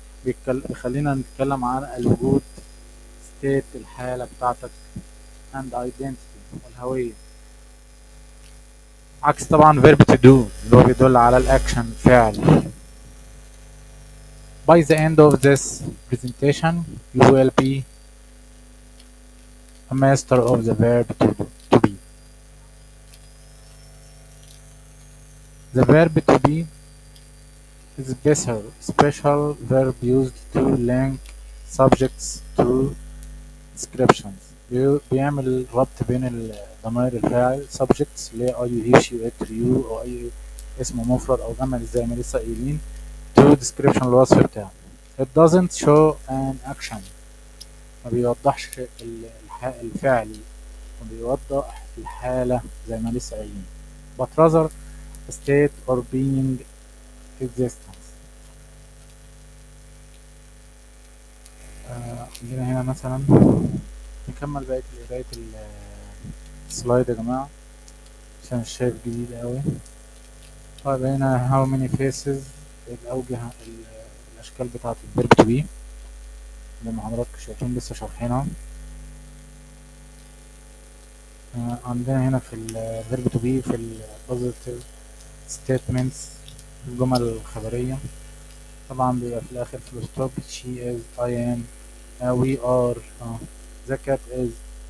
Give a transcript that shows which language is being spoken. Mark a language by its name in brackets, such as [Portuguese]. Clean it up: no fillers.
[Arabic] بيخلينا نتكلم عن الوجود، state الحالة بتاعتك، [English] and identity [Arabic] والهوية. عكس طبعا verb to do اللي هو بيدل على الأكشن، فعل. [English] By the end of this presentation, you will be a master of the verb to be. The verb to be is a special verb used to link subjects to descriptions. [Arabic] بيعمل ربط بين الضمائر الفاعل subjects اللي هي I you he she it you أو أي اسم مفرد أو جمع زي ما لسه قايلين [English] to description [Arabic] الوصف بتاعه. [English] It doesn't show an action. [Arabic] ما بيوضحش الفعل، وبيوضح الحالة زي ما لسه قايلين. [English] but rather a state or being existence. [Arabic] عندنا هنا مثلا نكمل بقية قراية السلايد يا جماعة عشان مش شايف جديد أوي. طيب هنا [English] how many faces [Arabic] الأوجه الأشكال بتاعة الفيرب تو بي زي ما حضراتكم شايفين لسه شارحينها. عندنا هنا في الفيرب تو بي في البوزيتيف ستيتمنتس الجمل الخبرية طبعا بيبقى في الآخر فول ستوب. [English] she is I am we are the cat is.